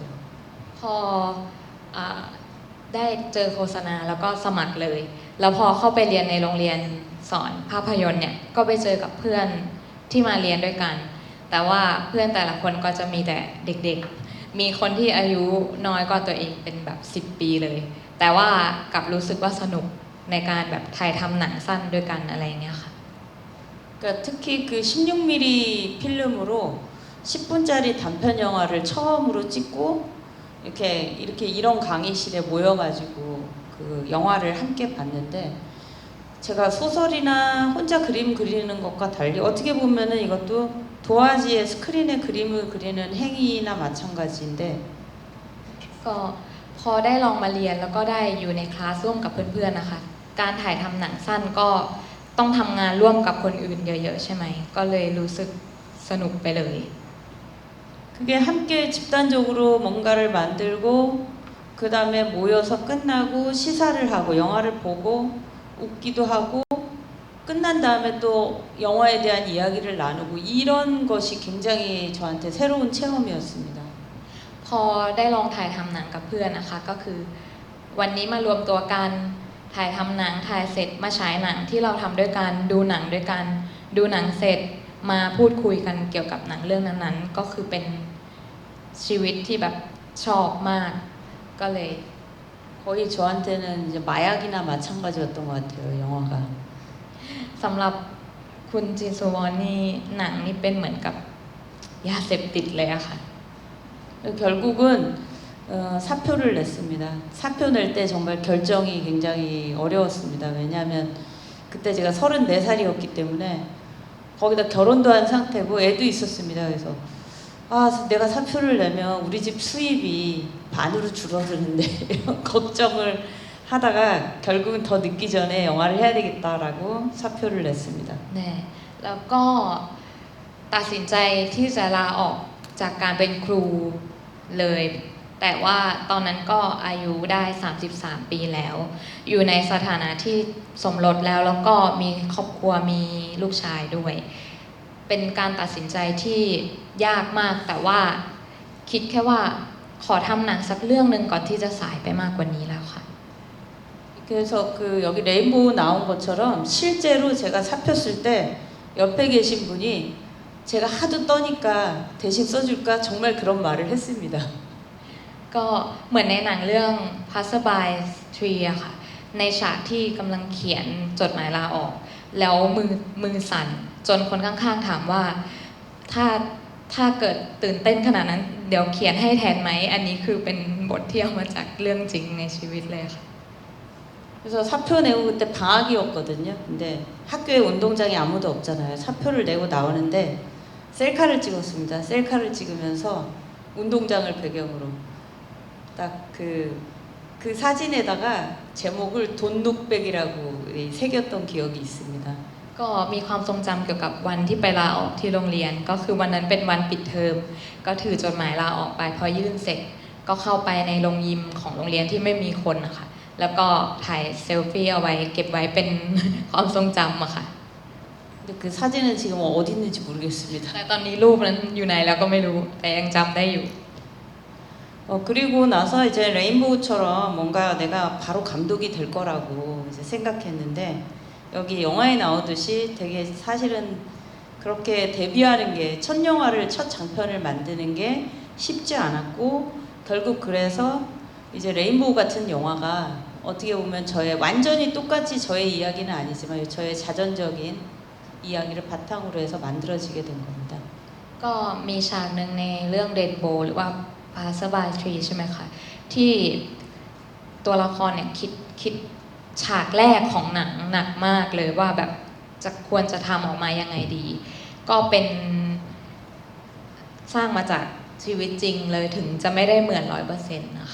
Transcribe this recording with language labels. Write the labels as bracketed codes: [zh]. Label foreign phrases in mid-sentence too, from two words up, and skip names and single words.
[th] พออ่าได้เจอโฆษณาแล้วก็สมัครเลย แล้วพอเข้าไปเรียนในโรงเรียนสอนภาพยนตร์เนี่ยก็ไปเจอกับเพื่อนที่มาเรียนด้วยกัน แต่ว่าเพื่อนแต่ละคนก็จะมีแต่เด็กๆ มีคนที่อายุน้อยกว่าตัวเองเป็นแบบ10 ปีเลย แต่ว่ากลับรู้สึกว่าสนุกในการแบบถ่ายทำหนังสั้นด้วยกันอะไรอย่างเงี้ยค่ะ [ko] 그러니까 특히 그 16mm 필름으로 10분짜리 단편 영화를 처음으로 찍고 이렇게 이런 강의실에 모여가지고 그 영화를 함께 봤는데 제가 소설이나 혼자 그림 그리는 것과 달리 어떻게 보면은 이것도 도화지에 스크린에 그림을 그리는 행위나 마찬가지인데 [th] ก็พอได้ลองมาเรียนแล้วก็ได้อยู่ในคลาสร่วมกับเพื่อนๆนะคะการถ่ายทำหนังสั้นก็ต้องทำงานร่วมกับคนอื่นเยอะๆใช่ไหมก็เลยรู้สึกสนุกไปเลย [ko] 그게 함께 집단적으로 뭔가를 만들고 그 다음에 모여서 끝나고 시사를 하고 영화를 보고 웃기도 하고 끝난 다음에 또 영화에 대한 이야기를 나누고 이런 것이 굉장히 저한테 새로운 체험이었습니다. [th] พอได้ลองถ่ายทำหนังกับเพื่อนนะคะก็คือวันนี้มารวมตัวกันถ่ายทำหนังถ่ายเสร็จมาฉายหนังที่เราทำด้วยกันดูหนังด้วยกันดูหนังเสร็จมาพูดคุยกันเกี่ยวกับหนังเรื่องนั้นๆก็คือเป็นชีวิตที่แบบชอบมากก็เลย [ko] 거의 저한테는 이제 마약이나 마찬가지였던 것 같아요, 영화가. [th] สำหรับคุณจินซูวอนนี่หนังนี่เป็นเหมือนกับยาเสพติดเลยอะค่ะ [ko] 결국은 사표를 냈습니다. 사표 낼 때 정말 결정이 굉장히 어려웠습니다. 왜냐하면 그때 제가 34살이었기 때문에 거기다 결혼도 한 상태고 애도 있었습니다. 그래서 내가 사표를 내면 우리 집 수입이 반으로 줄어드는데 이런 걱정을 하다가 결국은 더 늦기 전에 영화를 해야 되겠다라고 사표를 냈습니다. [th] เนี่ยแล้วก็ตัดสินใจที่จะลาออกจากการเป็นครูเลย แต่ว่าตอนนั้นก็อายุได้ 33 ปีแล้ว อยู่ในสถานะที่สมรสแล้วแล้วก็มีครอบครัวมีลูกชายด้วย เป็นการตัดสินใจที่ยากมากแต่ว่าคิดแค่ว่าขอทำหนังสักเรื่องหนึ่งก่อนที่จะสายไปมากกว่านี้แล้วค่ะ [ko] 그래서 그 여기 레인보우 나온 것처럼 실제로 제가 사표 쓸 때 옆에 계신 분이 제가 하도 떠니까 대신 써줄까 정말 그런 말을 했습니다. [th] ก็เหมือนในหนังเรื่อง Passerby Tree อะค่ะในฉากที่กำลังเขียนจดหมายลาออกแล้วมือสั่นจนคนข้างๆถามว่าถ้าเกิดตื่นเต้นขนาดนั้นเดี๋ยวเขียนให้แทนไหมอันนี้คือเป็นบทที่เอามาจากเรื่องจริงในชีวิตเลยค่ะ [ko] 그래서 사표 내고 그때 방학이었거든요. 근데 학교에 운동장이 아무도 없잖아요. 사표를 내고 나오는데 셀카를 찍었습니다. 셀카를 찍으면서 운동장을 배경으로 딱 그 사진에다가 제목을 돈룩백이라고 새겼던 기억이 있습니다. [th] ก็มีความทรงจำเกี่ยวกับวันที่ไปลาออกที่โรงเรียนก็คือวันนั้นเป็นวันปิดเทอมก็ถือจดหมายลาออกไปพอยื่นเสร็จก็เข้าไปในโรงยิมของโรงเรียนที่ไม่มีคนนะคะแล้วก็ถ่ายเซลฟี่เอาไว้เก็บไว้เป็น ความทรงจำอะค่ะ [ko] 근데 그 사진은 지금 어디 있는지 모르겠습니다. [th] แต่ตอนนี้รูปนั้นอยู่ไหนแล้วก็ไม่รู้แต่ยังจำได้อยู่ [ko] 그리고 나서 이제 레인보우처럼 뭔가 내가 바로 감독이 될 거라고 이제 생각했는데 여기 영화에 나오듯이 되게 사실은 그렇게 데뷔하는 게 첫 영화를 첫 장편을 만드는 게 쉽지 않았고 결국 그래서 이제 레인보우 같은 영화가 어떻게 보면 저의 완전히 똑같이 저의 이야기는 아니지만 저의 자전적인 이야기를 바탕으로 해서 만들어지게 된 겁니다. [th] ก็มีฉากหนึ่งในเรื่องเรนโบว์หรือว่า Passerby Tree ใช่ไหมคะที่ตัวละครเนี่ยคิดฉากแรกของหนังหนักมากเลยว่าแบบจะควรจะทำออกมายังไงดี ก็เป็นสร้างมาจากชีวิตจริงเลยถึงจะไม่ได้เหมือน 100% นะคะ